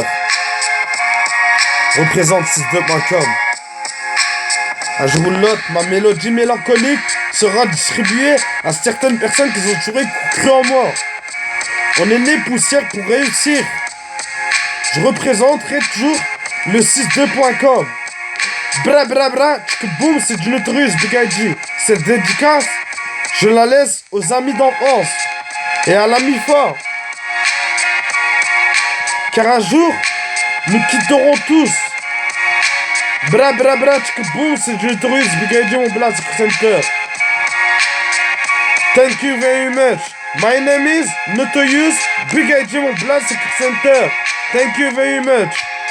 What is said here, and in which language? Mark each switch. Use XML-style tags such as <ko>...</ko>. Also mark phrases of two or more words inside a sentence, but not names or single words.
<fr>Représente 62.com. Un jour ou l'autre, ma mélodie mélancolique sera distribuée à certaines personnes qui ont toujours cru en moi. On est né poussière pour réussir. Je représenterai toujours le 62.com. Bra bra bra, Chick Boom, c'est du Notorious, Big ID. Cette dédicace, je la laisse aux amis d'enfance et à l'ami fort. Car un jour, nous quitterons tous. Bra bra bra, Chick Boom, c'est du Notorious, Big ID, Mon Blast Center.</fr> <en>Thank you very much. My name is Notorious, Big ID, Mon Blast Center. Thank you very much.</en>